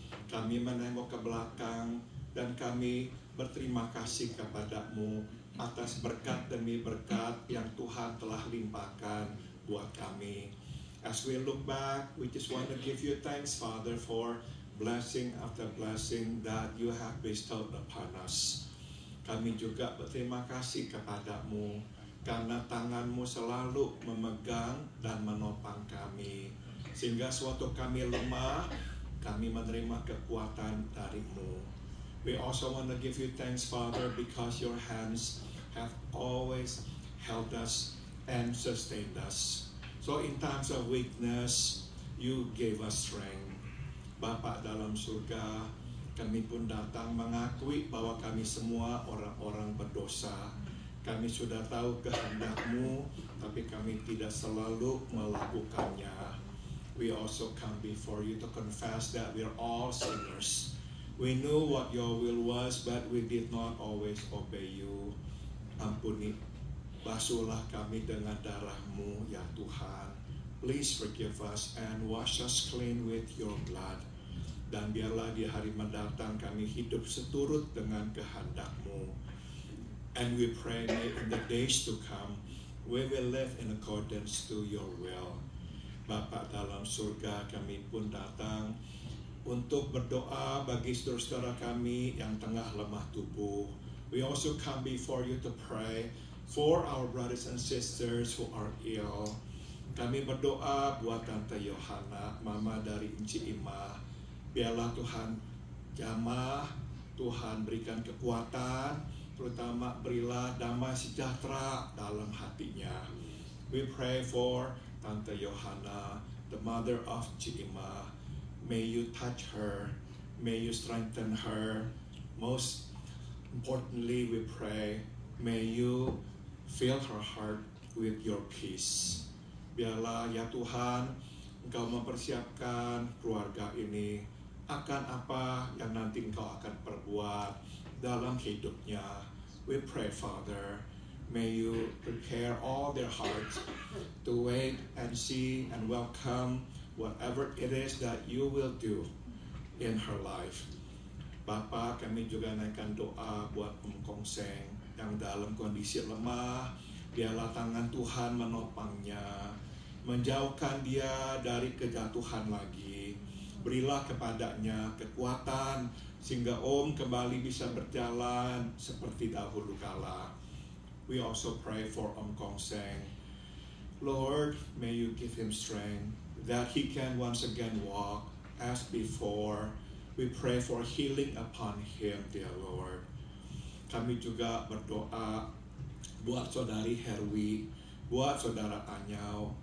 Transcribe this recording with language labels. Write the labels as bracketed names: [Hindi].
[Indonesian] Kami menengok ke belakang dan kami berterima kasih kepada-Mu atas berkat demi berkat yang Tuhan telah limpahkan buat kami. [English] As we look back, we just want to give you thanks, Father, for blessing after blessing that you have bestowed upon us. [Indonesian] Kami juga berterima kasih kepada-Mu karena tangan-Mu selalu memegang dan menopang kami. Sehingga suatu kami lemah, kami menerima kekuatan dari-Mu. [English] We also want to give you thanks, Father, because your hands have always held us and sustained us. So in times of weakness, you gave us strength. [Indonesian] Bapa dalam surga, Kami pun datang mengakui bahwa kami semua orang-orang berdosa. Kami sudah tahu kehendak-Mu, tapi kami tidak selalu melakukannya. [English] We also come before You to confess that we are all sinners. We knew what Your will was, but we did not always obey You. [Indonesian] Ampuni, basuhlah kami dengan darah-Mu, ya Tuhan. [English] Please forgive us and wash us clean with Your blood. [Indonesian] Dan biarlah di hari mendatang kami hidup seturut dengan kehendak-Mu. [English] And we pray may in the days to come, we will live in accordance to Your will. [Indonesian] Bapa dalam surga, kami pun datang untuk berdoa bagi saudara-saudara kami yang tengah lemah tubuh. [English] We also come before You to pray for our brothers and sisters who are ill. [Indonesian] Kami berdoa buat Tante Yohana, mama dari Inci Ima. Biarlah Tuhan jamah, Tuhan berikan kekuatan, terutama berilah damai sejahtera dalam hatinya. [English] We pray for Tante Yohana, the mother of Cima. May You touch her, may You strengthen her. Most importantly, we pray, may You fill her heart with Your peace. [Indonesian] Biarlah ya Tuhan, Engkau mempersiapkan keluarga ini akan apa yang nanti Engkau akan perbuat dalam hidupnya. [English] We pray, Father, may You prepare all their hearts to wait and see and welcome whatever it is that You will do in her life. [Indonesian] Bapa, kami juga naikkan doa buat Kong Seng yang dalam kondisi lemah. Biarlah tangan Tuhan menopangnya, menjauhkan dia dari kejatuhan lagi. Berilah kepadanya kekuatan sehingga Om kembali bisa berjalan seperti dahulu kala. [English] We also pray for Om Kong Seng. Lord, may You give him strength that he can once again walk as before. We pray for healing upon him, dear Lord. [Indonesian] Kami juga berdoa buat saudari Herwi, buat saudara Anyau.